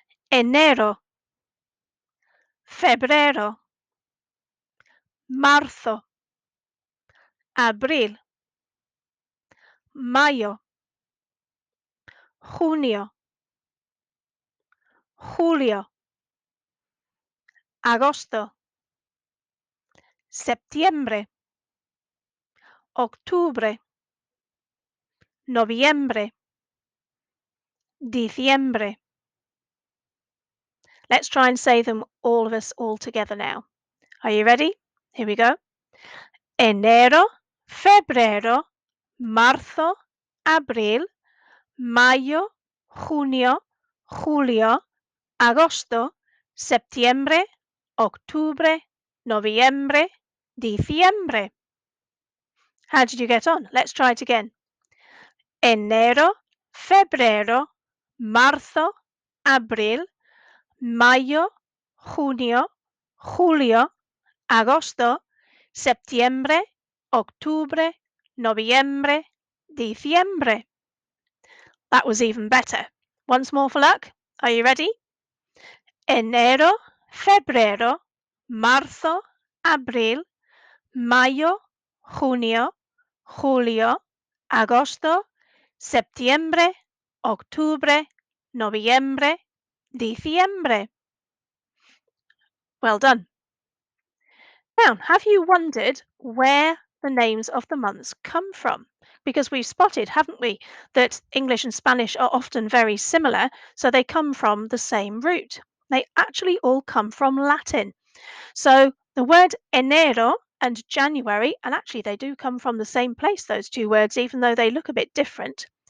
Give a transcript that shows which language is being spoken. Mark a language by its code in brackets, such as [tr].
[es] Enero, febrero, marzo, abril, mayo, junio, julio, agosto, septiembre, octubre, noviembre, diciembre. [en] Let's try and say them all of us all together now. Are you ready? Here we go. [es] Enero, febrero, marzo, abril, mayo, junio, julio, agosto, septiembre, octubre, noviembre, diciembre. [en] How did you get on? Let's try it again. [es] Enero, febrero, marzo, abril, mayo, junio, julio, agosto, septiembre, octubre, noviembre, diciembre. [en] That was even better. Once more for luck. Are you ready? [es] Enero, febrero, marzo, abril, mayo, junio, julio, agosto, septiembre, octubre, noviembre, diciembre. [en] Well done. Now, have you wondered where the names of the months come from? Because we've spotted, haven't we, that English and Spanish are often very similar, so they come from the same root. They actually all come from Latin. So the word enero and January, and actually they do come from the same place, those two words, even though they look a bit different.